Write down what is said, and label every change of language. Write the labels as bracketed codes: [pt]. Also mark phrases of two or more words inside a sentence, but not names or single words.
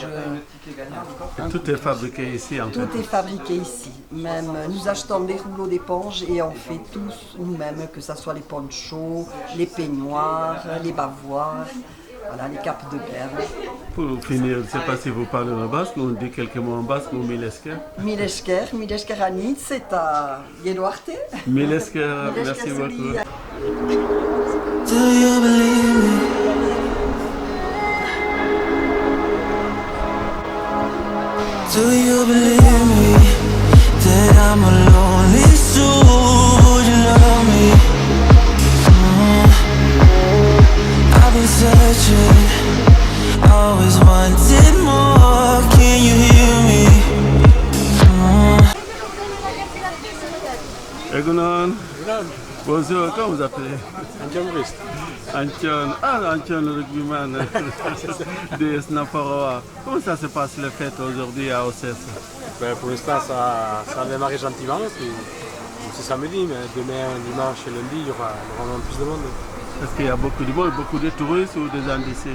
[fr] Tout est fabriqué ici en fait. Tout est fabriqué ici. Même nous achetons des rouleaux d'éponges et on fait tous nous-mêmes, que ce soit les ponchos, les peignoirs, les bavoirs, voilà, les capes de guerre. Pour finir, je ne sais pas si vous parlez en basque, on dit quelques mots en basque ou milesker. [eu] Milesker anitz eta geroarte. Milesker, [fr] merci beaucoup. [en] Do you believe me? Do you believe me that I'm a lonely soul? Would you love me? I've been searching, always wanted more. Can you hear me? [fr] Egunon. Bonjour, comment vous appelez? Antion Maurice. Antion. Ah, Antion le rugbyman de Snaporoa. Comment ça se passe les fêtes aujourd'hui à Ossès? Ben, pour l'instant, ça a démarré gentiment. C'est samedi, mais demain, dimanche et lundi, il y aura vraiment plus de monde. Est-ce qu'il y a beaucoup de monde, beaucoup de touristes ou des gens d'ici?